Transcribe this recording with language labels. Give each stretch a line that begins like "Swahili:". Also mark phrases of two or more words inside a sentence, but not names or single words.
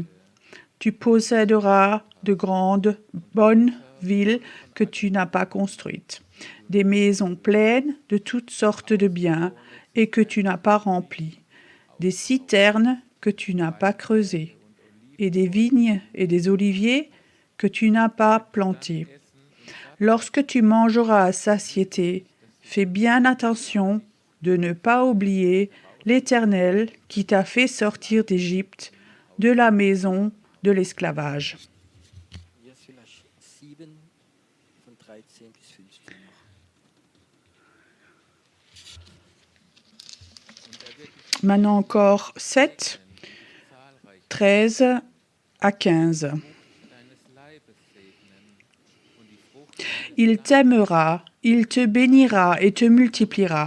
French: Tu posséderas de grandes, bonnes villes que tu n'as pas construites, des maisons pleines de toutes sortes de biens et que tu n'as pas remplies, des citernes que tu n'as pas creusées, et des vignes et des oliviers que tu n'as pas plantés. Lorsque tu mangeras à satiété, fais bien attention de ne pas oublier l'Éternel qui t'a fait sortir d'Égypte, de la maison de l'esclavage.
German: Hier vielleicht 7 von 13 bis 15 noch.
French: Maintenant encore 7, 13 à 15. Il t'aimera, il te bénira et te multipliera.